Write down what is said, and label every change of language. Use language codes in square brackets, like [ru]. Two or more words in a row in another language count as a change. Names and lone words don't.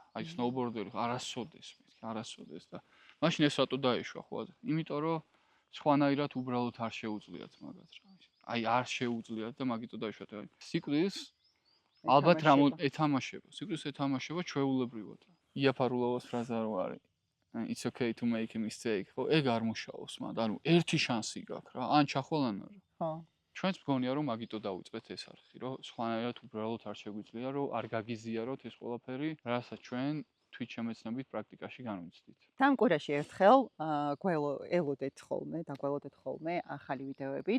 [ka] აი სნოუბორდერი არასოდეს, მეთქი არასოდეს და მაშინ ეს რატო დაეშვა ხო? იმიტომ რომ სხვანაირად უბრალოდ არ შეუძლიათ მაგათ რა. აი არ შეუძლიათ და მაგიტო დაეშვათ. აი სიკვდილს ალბათ რა ეთამაშება. სიკვდილს ეთამაშება ჩვეულებრივად რა. იაფარულოვას ფრაზა რო არის. [en] It's okay to make a mistake. [ka] ხო, ეგ არ მუშაობს მანდ. ანუ ერთი შანსი გაქვს რა. ან ჩახვალ ან არა. ხო. ჩვენც მგონია რომ მაგიტო დავიწყეთ ეს არხი, რომ სხვანაირად უბრალოდ არ შეგვიძლია, რომ არ გაგიზიაროთ ეს ყველაფერი, რასაც ჩვენ თვით შემეცნებით პრაქტიკაში განვიცდით. თან კვირაში ერთხელ გველოდეთ ხოლმე, დაგველოდეთ ხოლმე ახალი ვიდეოებით.